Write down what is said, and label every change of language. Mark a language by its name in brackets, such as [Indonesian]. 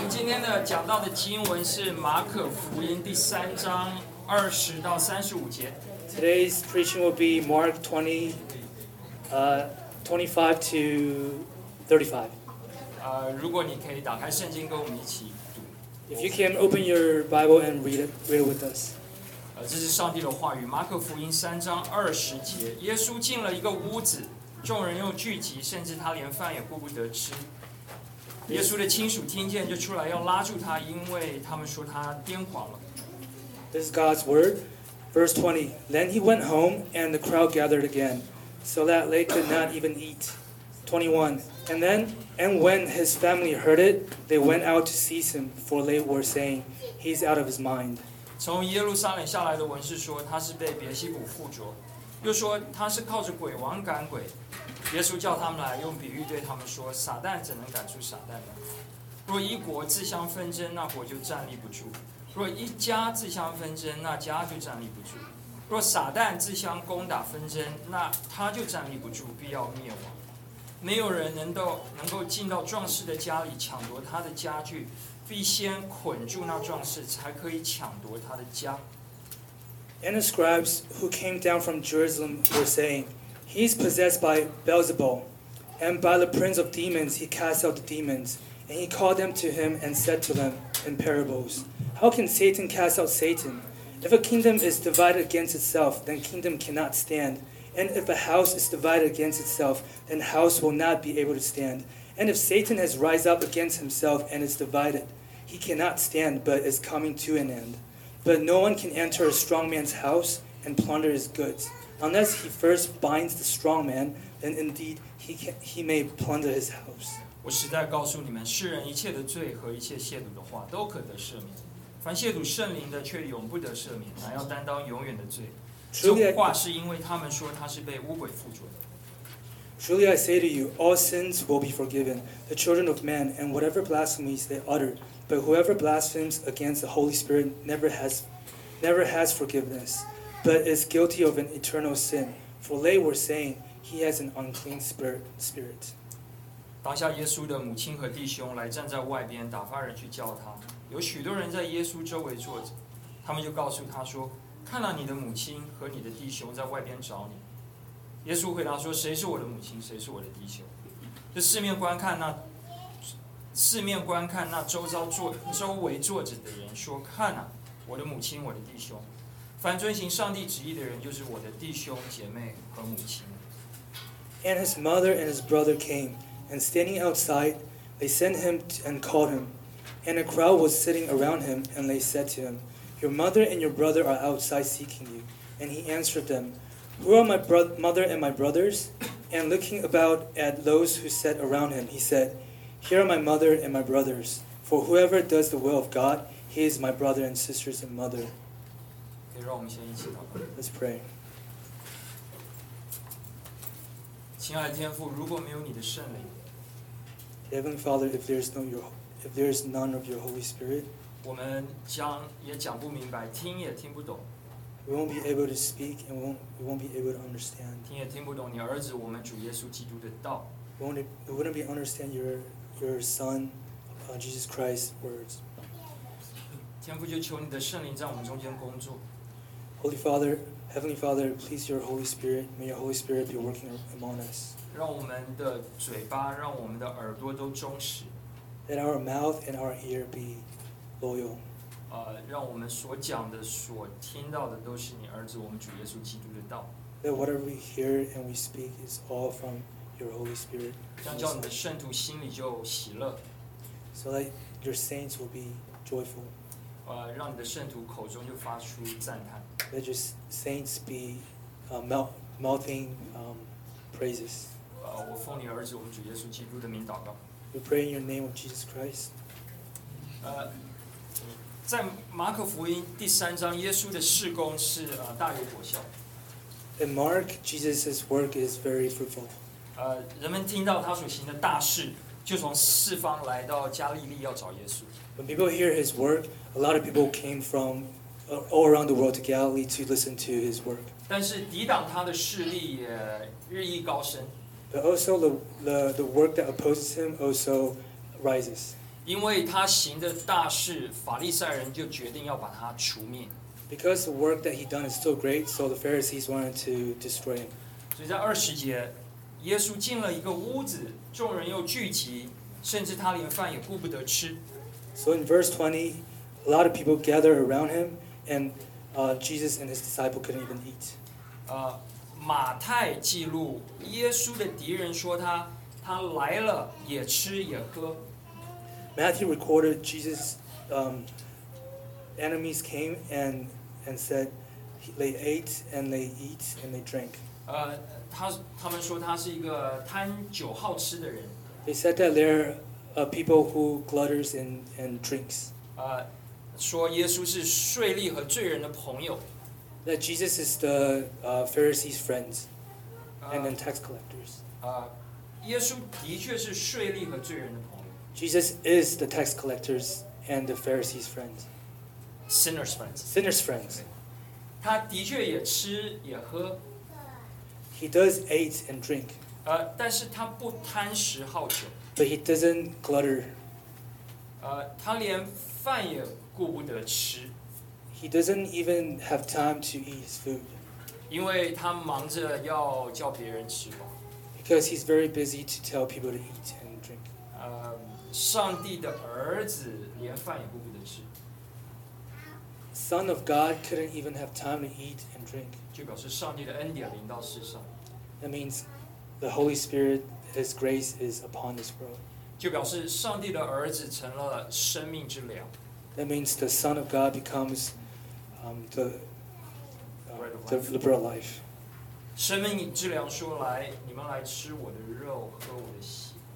[Chinese] 天的讲到的经文是马可福音第三章二十到三十五节。 [English] Today's preaching will be Mark 25 to 35. [Chinese] 如果你可以打开圣经跟我们一起读。 [English] If you can open your Bible and read it with us. [Chinese] 这是上帝的话语，马可福音三章二十节。耶稣进了一个屋子，众人又聚集，甚至他连饭也顾不得吃。耶稣的亲属听见就出来要拉住他，因为他们说他癫狂了。 [English] This is God's word. Verse 20. Then he went home, and the crowd gathered again, so that they could not even eat. 21. And when his family heard it, they went out to seize him, for they were saying, he's out of his mind. [Chinese] 从耶路撒冷下来的文士说他是被别西卜附着，又说他是靠着鬼王赶鬼。耶稣叫他们来，用比喻对他们说：“撒旦怎能赶出撒旦呢？若一国自相纷争，那国就站立不住；若一家自相纷争，那家就站立不住；若撒旦自相攻打纷争，那他就站立不住，必要灭亡。没有人能够进到壮士的家里抢夺他的家具，必先捆住那壮士，才可以抢夺他的家。” [English] And the scribes who came down from Jerusalem were saying. He's possessed by Beelzebul, and by the prince of demons he casts out the demons. And he called them to him and said to them in parables, How can Satan cast out Satan? If a kingdom is divided against itself, then kingdom cannot stand. And if a house is divided against itself, then house will not be able to stand. And if Satan has risen up against himself and is divided, he cannot stand but is coming to an end. But no one can enter a strong man's house and plunder his goods. Unless he first binds the strong man, then indeed he may plunder his house. [Chinese] 我实在告诉你们，世人一切的罪和一切亵渎的话都可得赦免，凡亵渎圣灵的却永不得赦免，乃要担当永远的罪。这话是因为他们说他是被污鬼附着的。 [English] Truly I say to you, all sins will be forgiven the children of men, and whatever blasphemies they utter. But whoever blasphemes against the Holy Spirit never has forgiveness. But is guilty of an eternal sin, for they were saying he has an unclean spirit. [Chinese] 当下耶稣的母亲和弟兄来站在外边，打发人去叫他。有许多人在耶稣周围坐着，他们就告诉他说：“看到你的母亲和你的弟兄在外边找你。” 耶稣回答说：“谁是我的母亲？谁是我的弟兄？” 就四面观看那周围坐着的人说：“看啊，我的母亲，我的弟兄。” 凡遵行上帝旨意的人，就是我的弟兄姐妹和母亲。 [English] And his mother and his brother came, and standing outside, they sent him and called him. And a crowd was sitting around him, and they said to him, Your mother and your brother are outside seeking you. And he answered them, Who are my mother and my brothers? And looking about at those who sat around him, he said, Here are my mother and my brothers. For whoever does the will of God, he is my brother and sisters and mother. [Chinese] 让我们先一起祷告。 [English] Let's pray. [Chinese] 亲爱的天父，如果没有你的圣灵 [English] ，Heavenly Father, if there is none of your Holy Spirit, [Chinese] 我们将也讲不明白，听也听不懂。 [English] We won't be able to speak, and we won't be able to understand. [Chinese] 听也听不懂你儿子我们主耶稣基督的道。 [English] We wouldn't be understand your Son, Jesus Christ's words. [Chinese] 天父就求你的圣灵在我们中间工作。 [English] Holy Father, Heavenly Father, please your Holy Spirit, may your Holy Spirit be working among us. [Chinese] 让我们的嘴巴，让我们的耳朵都忠实。 [English] Let our mouth and our ear be loyal. [Chinese] 让我们所讲的、所听到的都是你儿子我们主耶稣基督的道。 [English] That whatever we hear and we speak is all from your Holy Spirit. [Chinese] 将叫你的圣徒心里就喜乐。 [English] So that your saints will be joyful. [Chinese] 让你的圣徒口中就发出赞叹。 [English] Let your saints be melting praises. [Chinese] 我奉你儿子我们主耶稣基督的名祷告。 [English] We pray in your name of Jesus Christ. [Chinese] 在马可福音第三章，耶稣的事工是大有果效。 [English] In Mark, Jesus's work is very fruitful. [Chinese] 人们听到他所行的大事，就从四方来到加利利要找耶稣。 [English] When people hear his work, a lot of people came from. All around the world to Galilee to listen to his work. [Chinese] 但是抵挡他的势力也日益高升。 [English] But also the work that opposes him also rises. [Chinese] 因为他行的大事，法利赛人就决定要把他除灭。 [English] Because the work that he done is so great, so the Pharisees wanted to destroy him. [Chinese] 所以在二十节，耶稣进了一个屋子，众人又聚集，甚至他连饭也顾不得吃。 [English] So in verse 20, a lot of people gather around him, and Jesus and his disciple couldn't even eat. [Chinese] 马太记录耶稣的敌人说他来了也吃也喝。 [English] Matthew recorded Jesus' enemies came and said they ate and they eat and they drank. [Chinese] 他们说他是一个贪酒好吃的人。 [English] They said that they're people who glutters and drinks. [Chinese] 说耶稣是税吏和罪人的朋友。 [English] That Jesus is the Pharisees' friends and then tax collectors. [Chinese] 耶稣的确是税吏和罪人的朋友。 [English] Jesus is the tax collectors and the Pharisees' friends. Sinners' friends. Sinners' friends. [Chinese] 他的确也吃也喝。 [English] He does eat and drink. [Chinese] 但是他不贪食好酒。 [English] But he doesn't glutter. [Chinese] 他连饭也顾不得吃。 [English] He doesn't even have time to eat his food. [Chinese] 因为他忙着要叫别人吃饱。 [English] Because he's very busy to tell people to eat and drink. [Chinese] 上帝的儿子连饭也顾不得吃。 [English] Son of God couldn't even have time to eat and drink. [Chinese] 就表示上帝的恩典临到世上。 [English] That means the Holy Spirit, His grace is upon this world. [Chinese] 就表示上帝的儿子成了生命之粮。 [English] That means the Son of God becomes the bread of life. [Chinese] 生命之粮说来，你们来吃我的肉，喝我的血。